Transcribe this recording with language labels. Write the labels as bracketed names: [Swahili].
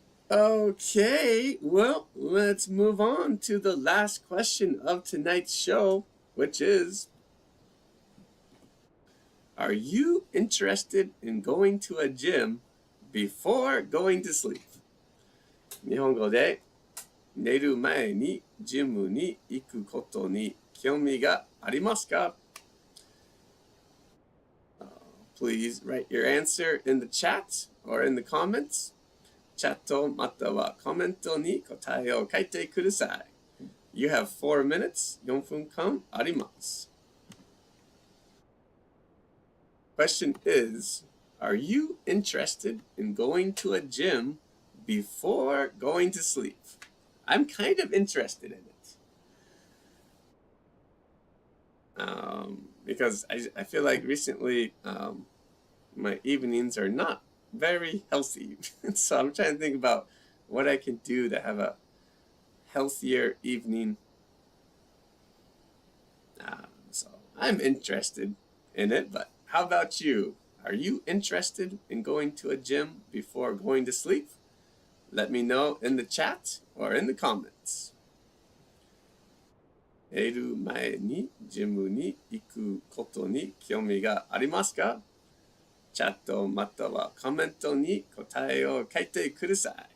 [English] Okay, well, let's move on to the last question of tonight's show, which is, are you interested in going to a gym before going to sleep? [Japanese] 日本語で寝る前にジムに行くことに興味がありますか? [English] Please write your answer in the chat or in the comments. [Japanese] チャットまたはコメントに答えを書いてください. [English] You have 4 minutes. [Japanese] 4分間あります. [English] Question is, are you interested in going to a gym before going to sleep? I'm kind of interested in it. Because I feel like recently my evenings are not very healthy. So I'm trying to think about what I can do to have a healthier evening. So I'm interested in it, but how about you? Are you interested in going to a gym before going to sleep? Let me know in the chat or in the comments. [Japanese] 寝る前にジムに行くことに興味がありますか? チャットまたはコメントに答えを書いてください.